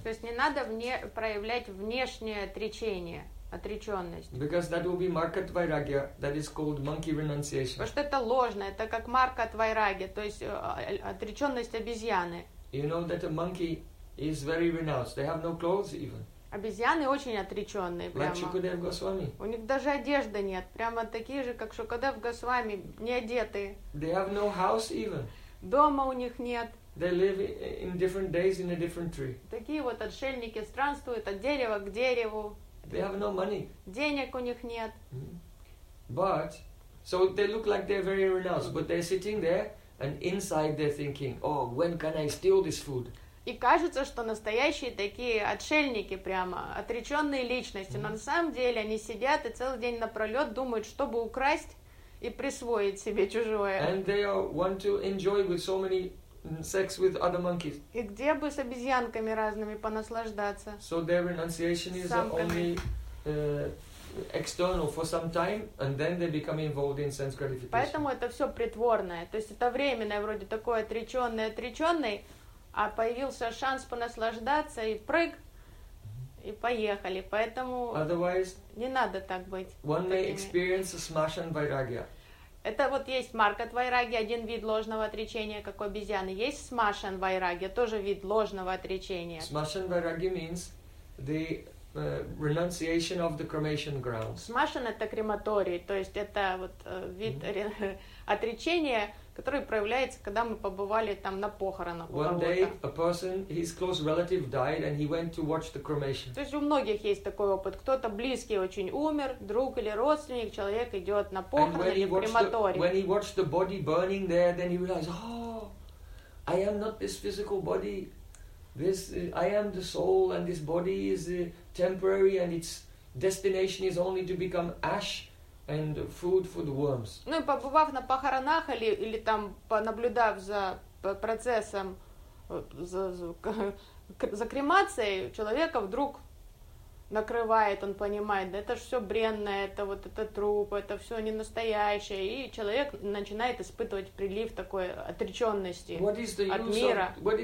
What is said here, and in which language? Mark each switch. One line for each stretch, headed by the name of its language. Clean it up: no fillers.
Russian: То есть не надо проявлять внешнее отречение. Отреченность.
English: Because that will be market vairagya, that is called monkey renunciation.
Russian: Потому что это ложно, это как марка от вайраги, то есть отреченность обезьяны.
English: You know that a monkey is very renounced. They have no clothes even.
Russian: Обезьяны очень отреченные, прямо.
English: Like Shukadev Goswami.
Russian: У них даже одежды нет, прямо такие же, как Шукадев Госвами, не одеты.
English: They have no house even.
Russian: Дома у них нет.
English: They live in different days in a different tree.
Russian: Такие вот отшельники странствуют от дерева к дереву.
English: They have no money.
Russian: Денег у них нет.
English: But so they look like they're very renounced, but they're sitting there and inside they're thinking, "Oh, when can I steal this food?"
Russian: И кажется, что настоящие такие отшельники прямо, отречённые личности, но на самом деле они сидят и целый день напролёт думают, чтобы украсть и присвоить себе чужое.
English: And they want to enjoy with so many sex with other monkeys.
Russian: И где бы с обезьянками разными понаслаждаться?
English: So their renunciation is only external for some time, and then they become involved in sense gratification.
Russian: Поэтому это все притворное, то есть это временное, вроде такое отреченное, отреченный, а появился шанс понаслаждаться и прыг и поехали. Поэтому
English: otherwise,
Russian: не надо так быть.
English: One may experience a smashing vairagya.
Russian: Это вот есть маркат вайраги, один вид ложного отречения, как у обезьяны. Есть смашан вайраги, тоже вид ложного отречения.
English: Смашан вайраги means the renunciation of the cremation ground.
Russian: Смашан — это крематорий, то есть это вот вид отречения, который проявляется, когда мы побывали там на похоронах.
English: One day a person, his close relative died, and he went to watch the cremation.
Russian: То есть у многих есть такой опыт. Кто-то близкий очень умер, друг или родственник, человек идет на похороны или крематорий.
English: When he watched the body burning there, then he realized, "Oh, I am not this physical body. This I am the soul, and this body is temporary, and its destination is only to become ash." And food for the worms.
Russian: Ну и побывав на похоронах или там понаблюдав за процессом за кремацией, у человека вдруг накрывает, он понимает, да это же все бренное, это вот это труп, это все не настоящее, и человек начинает испытывать прилив такой отреченности от мира.